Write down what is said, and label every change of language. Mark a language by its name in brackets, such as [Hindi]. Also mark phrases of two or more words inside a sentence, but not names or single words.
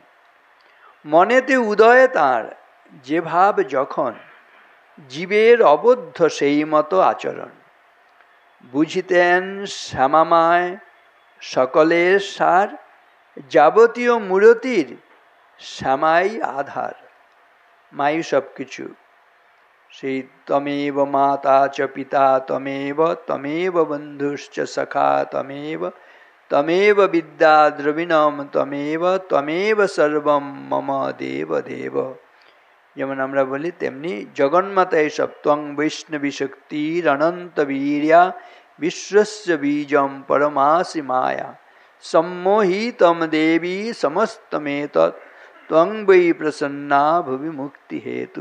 [Bangla] মনেতে উদয় তাঁর যে ভাব যখন, জীবের অবদ্ধ সেই মতো আচরণ। বুঝিতেন শ্যামামায় সকলের সার, যাবতীয় মূরতির শ্যামাই আধার। মাই সব কিছু। [Sanskrit] সেই তমেব মাতা চ পিতা তমেব, তমেব বন্ধুশ্চ সখা তমেব, তমেব বিদ্যা দ্রবিণম তমেব, তমেব সর্বম মম দেব দেব। [Bangla] যেমন আমরা বলি, তেমনি জগন্মাতা এইসব। [Sanskrit] ত্বং বৈষ্ণবী শক্তির অনন্ত বীর্যা, বিশ্বস্য বীজম পরমাসি মায়া, সম্মোহিতম দেবী সমস্তমেতৎ, ত্বং বৈ প্রসন্না ভুবি মুক্তি হেতু।